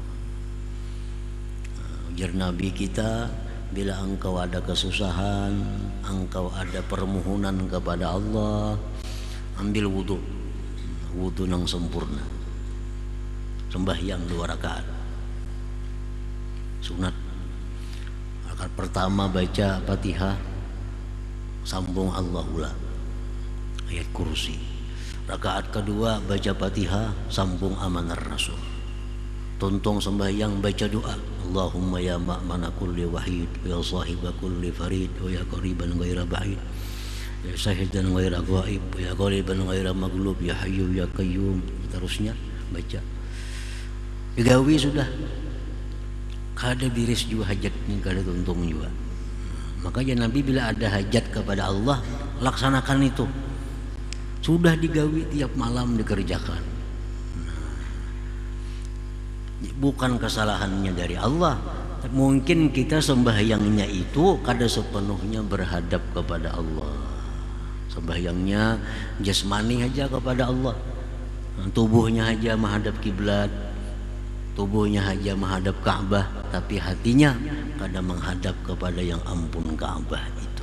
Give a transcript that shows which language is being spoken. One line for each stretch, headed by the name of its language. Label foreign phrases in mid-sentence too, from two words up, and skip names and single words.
Indonesian: Ujar Nabi kita, bila engkau ada kesusahan, engkau ada permohonan kepada Allah, ambil wudu yang sempurna, sembahyang 2 rakaat sunat. Rakaat pertama baca Fatihah, sambung Allahula ayat kursi. Rakaat kedua baca Fatihah, sambung Amanar Rasul.
Banjar: Tuntung sembahyang baca doa,
Arabic: اللهم يا مأمن كل وحيد، يا صاحب كل فريد، ويا قريبا غير بعيد، يا شاهدا غير غائب، يا قريبا غير مغلوب، يا حي يا قيوم.
Banjar: Terusnya baca digawi sudah, kada biris juga hajatnya, kada tuntung juga.
Indonesian: Makanya Nabi bila ada hajat kepada Allah, laksanakan itu.
Banjar: Sudah digawi tiap malam dikerjakan.
Indonesian: Bukan kesalahannya dari Allah. Mungkin kita sembahyangnya itu kada sepenuhnya berhadap kepada Allah. Sembahyangnya jasmani aja kepada Allah, tubuhnya aja menghadap kiblat, tubuhnya aja menghadap Ka'bah, tapi hatinya kadang menghadap kepada yang ampun Ka'bah itu.